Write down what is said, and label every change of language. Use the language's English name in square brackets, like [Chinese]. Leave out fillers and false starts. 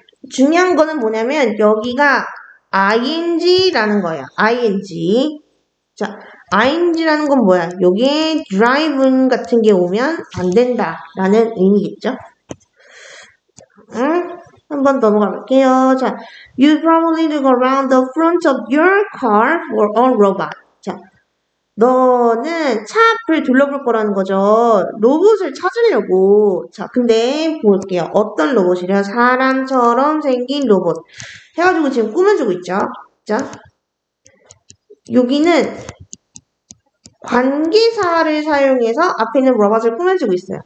[Korean] 중요한 거는 뭐냐면 여기가 ing라는 거예요. ing. 자, ing라는 건 뭐야? 여기에 drive 같은 게 오면 안 된다라는 의미겠죠? 한 번 더 넘어가 볼게요. [English] 자, you probably look around the front of your car for a robot. [Korean] 자, 너는 차 앞을 둘러볼 거라는 거죠. 로봇을 찾으려고. 자, 근데 볼게요. 어떤 로봇이래요? 사람처럼 생긴 로봇. 해가지고 지금 꾸며주고 있죠. 자, 여기는 관계사를 사용해서 앞에 있는 로봇을 꾸며주고 있어요.